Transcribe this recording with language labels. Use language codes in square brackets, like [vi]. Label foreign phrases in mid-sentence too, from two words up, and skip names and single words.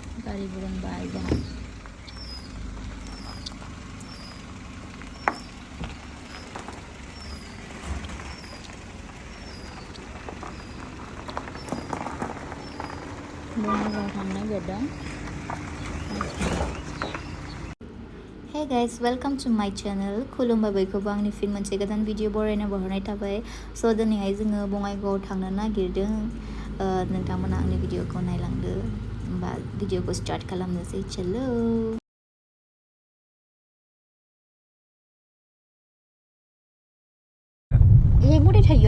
[brx] गारि बुरोंबाय जोंहा बङाइगाव थांनो नागिरदों [en] Hey guys, welcome to my channel. [brx] खुलुमबाय बयखौबो आंनि फिन मोनसे गोदान भिडिअ बरायना बहरनाय थाबाय. स' दिनैहाय जोङो बङाइगावआव थांनो नागिरदों. नोंथांमोना आंनि भिडिअखौ नायलांदो. होमबा भिडिअखौ स्टार्ट खालामनोसै. चलो. मरै थायो?